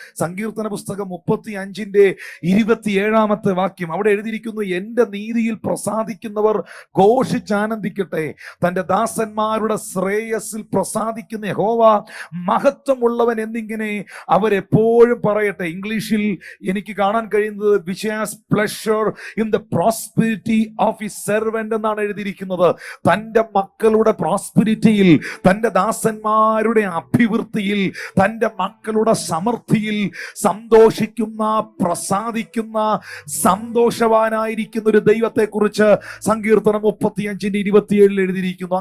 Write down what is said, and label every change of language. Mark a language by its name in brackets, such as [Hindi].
[Malayalam] സങ്കീർത്തന പുസ്തകം 35:27 വാക്യം അവിടെ എഴുതിയിരിക്കുന്നു, എന്റെ നീതിയിൽ പ്രസാദിക്കുന്നവർ ഘോഷിച്ചാനന്ദിക്കട്ടെ. തന്റെ ദാസന്മാരുടെ ശ്രേയസിൽ പ്രസാദിക്കുന്ന യഹോവ മഹത്വമുള്ളവൻ എന്നിങ്ങനെ അവരെപ്പോഴും പറയട്ടെ. ഇംഗ്ലീഷിൽ എനിക്ക് കാണാൻ കഴിയുന്നത് [English] which has pleasure in the prosperity of his servant [Malayalam] എന്നാണ് എഴുതിയിരിക്കുന്നത്. തന്റെ മക്കളുടെ പ്രോസ്പെരിറ്റിയിൽ, തന്റെ ദാസന്മാരുടെ അഭിവൃദ്ധിയിൽ, തന്റെ മക്കളുടെ സമൃദ്ധിയിൽ സന്തോഷിക്കുന്ന, പ്രസാദിക്കുന്ന, സന്തോഷവാനായിരിക്കുന്ന ഒരു ദൈവത്തെ കുറിച്ച് സങ്കീർത്തനം 35:27 എഴുതിയിരിക്കുന്നു.